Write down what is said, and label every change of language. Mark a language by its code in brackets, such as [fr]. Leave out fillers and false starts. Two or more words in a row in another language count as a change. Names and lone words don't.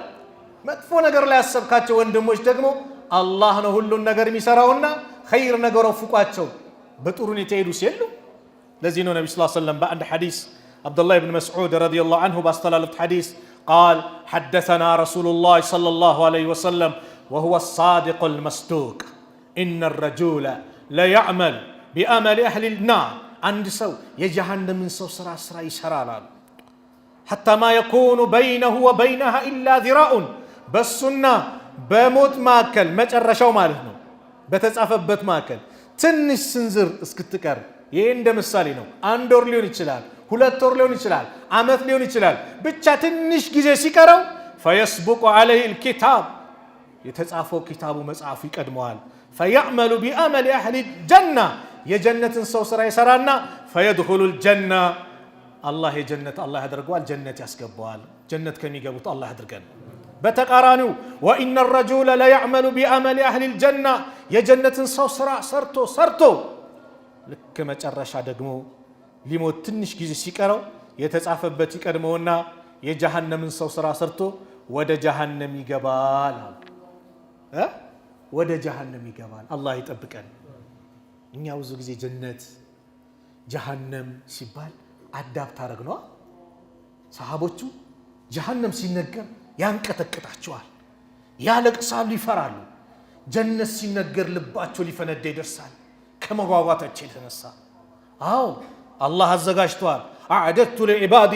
[am] መጥፎ ነገር ላይ ያሰብካቸው ወንድሞች ደግሞ አላህ ነው ሁሉን ነገር የሚሰራውና ኸይር ነገር ወፍቋቸው በጥሩ ሁኔታ ሄዱ ሲሉ። ለዚህ ነው ነብዩ [ar] صلى الله عليه وسلم [am] በአንድ ሐዲስ አብዱላህ ብን መስዑድ [ar] رضي الله عنه [am] ባስተላለፉት ሐዲስ ቃል [ar] حدثنا رسول الله صلى الله عليه وسلم وهو الصادق المصدوق إن الرجل ليعمل بأمل أهل النار [am] አንድ ሰው የጀሃነምን ሰው ስራ ይሰራል አሉ [ar] حتى ما يكون بينه وبينها إلا ذراع በሱና [am] በሞት ማከል መጨረሻው ማለት ነው በተጻፈበት ማከል ትንሽ ስንዝር እስክትቀር ይሄ እንደ ምሳሌ ነው አንድ ወር ሊሆን ይችላል ሁለት ወር ሊሆን ይችላል አመት ሊሆን ይችላል ብቻ ትንሽ ጊዜ ሲቀረው [ar] فيسبق عليه الكتاب [am] የተጻፈው ኪታቡ መጽሐፉ ይቀድመዋል [ar] فيعمل بأمل أهل الجنة [am] የጀነትን ሰው ስራ ይሰራና [ar] فيدخل الجنة [am] الله የጀነት الله ያደርገዋል ጀነት ያስገባዋል ጀነት ከሚገቡት الله ያድርገን በተቃራኒው [ar] وإن الرجل لا يعمل بأمل أهل الجنة [am] የጀነትን ሰው ስራ ሰርቶ ልክ መጨረሻ ደግሞ ሊሞት ትንሽ ጊዜ ሲቀረው የተጻፈበት ይቀድመውና የጀሃነምን ሰው ስራ ሰርቶ ወደ ጀሃነም ይገባል ወደ ጀሃነም ይገባል አላህ ይጠብቀን እኛ ብዙ ጊዜ ጀነት ጀሃነም ሲባል አዳፕት አረግነዋ ሰሃቦቹ ጀሃነም ሲነገር ያንቀጠቅጣቸዋል ያለቅሳሉ ይፈራሉ ጀነት ሲነገር ልባቸው ሊፈነዳ ይደርሳል ከመጓጓታቸው የተነሳ አዎ አላህ አዘጋጅቷል [ar] أعددت لعبادي